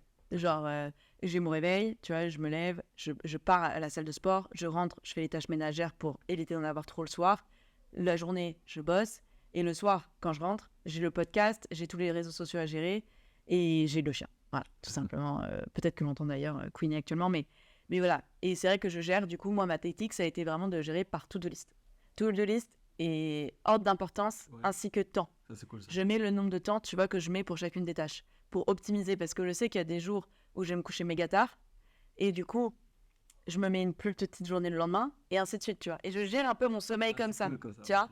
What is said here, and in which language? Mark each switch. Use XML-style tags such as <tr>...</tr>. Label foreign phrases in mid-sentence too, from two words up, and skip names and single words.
<fr>Genre, j'ai mon réveil, tu vois, je me lève, je pars à la salle de sport, je rentre, je fais les tâches ménagères pour éviter d'en avoir trop le soir. La journée, je bosse. Et le soir, quand je rentre, j'ai le podcast, j'ai tous les réseaux sociaux à gérer et j'ai le chien. Voilà, tout simplement. Peut-être que l'on entend d'ailleurs Queenie actuellement, mais voilà. Et c'est vrai que je gère, du coup, moi, ma tactique, ça a été vraiment de gérer par</fr> <en>to-do list. To-do list</en> <fr>et ordre d'importance ainsi que temps. Ça, c'est cool, ça. Je mets le nombre de temps, tu vois, que je mets pour chacune des tâches, pour optimiser, parce que je sais qu'il y a des jours où je vais me coucher méga tard, et du coup, je me mets une plus petite journée le lendemain, et ainsi de suite, tu vois. Et je gère un peu mon sommeil comme ça, tu vois.</fr>